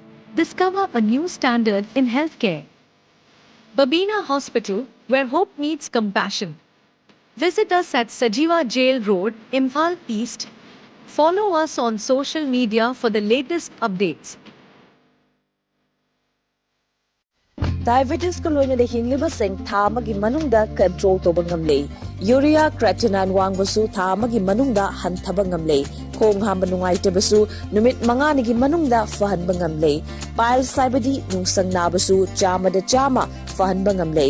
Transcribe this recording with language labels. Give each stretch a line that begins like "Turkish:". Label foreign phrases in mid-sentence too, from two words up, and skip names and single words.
English: Discover a new standard in healthcare. Babina Hospital, where hope meets compassion. Visit us at Sajiva Jail Road, Imphal East. Follow us on social media for the latest updates.
Manipuri: Diabetes ko loina de hinliba sing tha amagi manungda control toba ngamlei.
English: Urea creatinine
Manipuri: wangbasu tha amagi manungda hanthaba ngamlei. Khong hamba nungaitabasu numit manganigi manungda fahanba ngamlei. Piles saibadi nungsang nabasu chama da chama fahanba ngamlei.